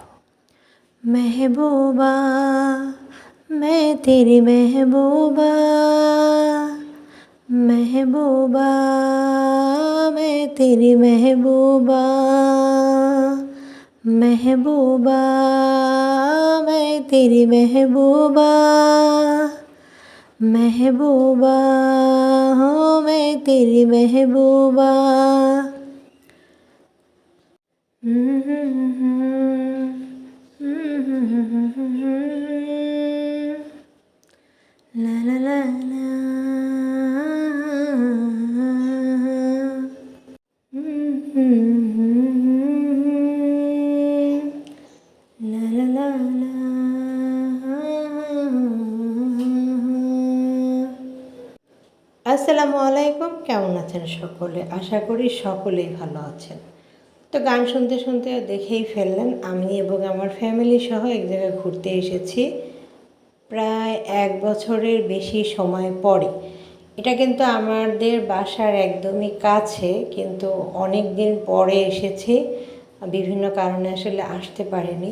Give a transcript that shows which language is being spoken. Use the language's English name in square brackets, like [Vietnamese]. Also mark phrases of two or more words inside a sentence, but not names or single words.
[Hindi] महबूबा, मैं तेरी महबूबा, महबूबा, मैं तेरी महबूबा, महबूबा, मैं तेरी महबूबा, महबूबा हो मैं तेरी महबूबा। ला ला ला ला ला ला ला ला। [Bangla] আসসালামু আলাইকুম, কেমন আছেন সকলে? আশা করি সকলেই ভালো আছেন। তো গান শুনতে শুনতে দেখেই ফেললেন আমি এবং আমার ফ্যামিলি সহ এক জায়গায় ঘুরতে এসেছি প্রায় 1 বছরের বেশি সময় পরে। এটা কিন্তু আমাদের বাসার একদমই কাছে, কিন্তু অনেক দিন পরে এসেছি, বিভিন্ন কারণে আসলে আসতে পারিনি।